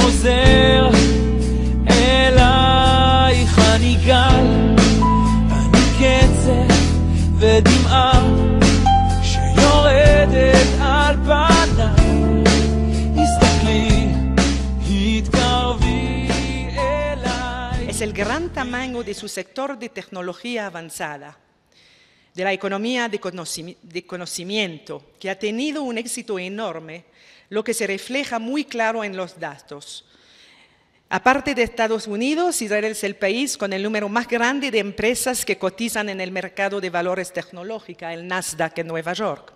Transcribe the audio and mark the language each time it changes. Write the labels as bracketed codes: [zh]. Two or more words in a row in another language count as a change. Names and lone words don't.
[he] חוזר אלייך אני גל, אני קצב ודמעה שיורדת על פניי, הסתכלי, התקרבי אליי. [es] Es el gran tamaño de su sector de tecnología avanzada, de la economía de conocimiento, que ha tenido un éxito enorme, lo que se refleja muy claro en los datos. Aparte de Estados Unidos, Israel es el país con el número más grande de empresas que cotizan en el mercado de valores tecnológicos, el Nasdaq en Nueva York.